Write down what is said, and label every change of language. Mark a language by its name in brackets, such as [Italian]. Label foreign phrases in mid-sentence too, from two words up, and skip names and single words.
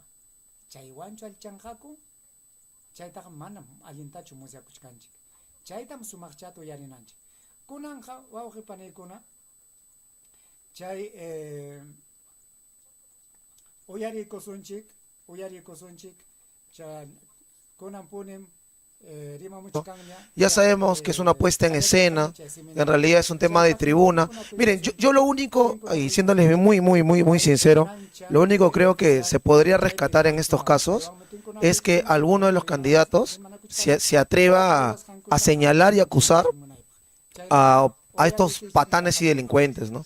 [Quechua] Chay wanchu allichanqaku, chaytaqa manam allintachu musyakuchkanchik. Chaytam sumaqchata uyarinanchik. Kunanqa wawqipaniykuna chay uyarikusunchik chay kunan punim [Spanish] Ya sabemos que es una puesta en escena, en realidad es un tema de tribuna. Miren, yo lo único, y siéndoles muy sincero, lo único creo que se podría rescatar en estos casos es que alguno de los candidatos se atreva a señalar y acusar a estos patanes y delincuentes, ¿no?